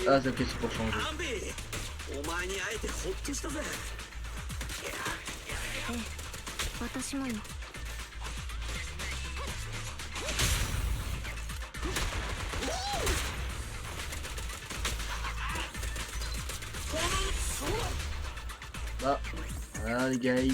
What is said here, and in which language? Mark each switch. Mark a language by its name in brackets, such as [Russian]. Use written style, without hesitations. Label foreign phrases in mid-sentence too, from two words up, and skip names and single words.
[French] Ah, c'est ok, c'est pour changer. [Japanese] お前に会えてホッとしたぜ。私もよ。 [French] Ah, voilà les guys.